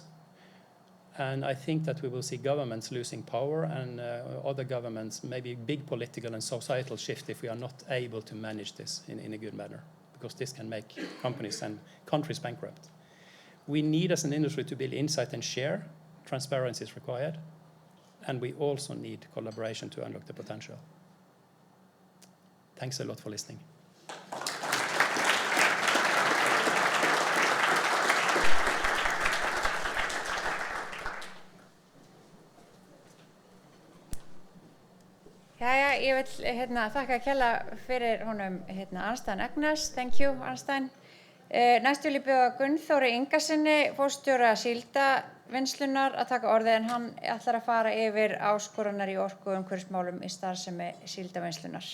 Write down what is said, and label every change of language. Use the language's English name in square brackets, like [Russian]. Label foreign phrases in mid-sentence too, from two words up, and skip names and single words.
[English] And I think that we will see governments losing power and other governments, maybe big political and societal shift if we are not able to manage this in a good manner, because this can make companies and countries bankrupt. We need as an industry to build insight and share. Transparency is required. And we also need collaboration to unlock the potential. Thanks a lot for listening. [Icelandic] Jæja, ég vil þakka kærlega fyrir honum Arnstein Agnes. [English] Thank you, Arnstein. [Icelandic] Næst vil ég bjóða Gunnþóri Ingasyni, forstjóra Síldarvinnslunnar, að taka orðið, en hann ætlar að fara yfir áskoranir í orku- og umhverfismálum í starfsemi Síldarvinnslunnar.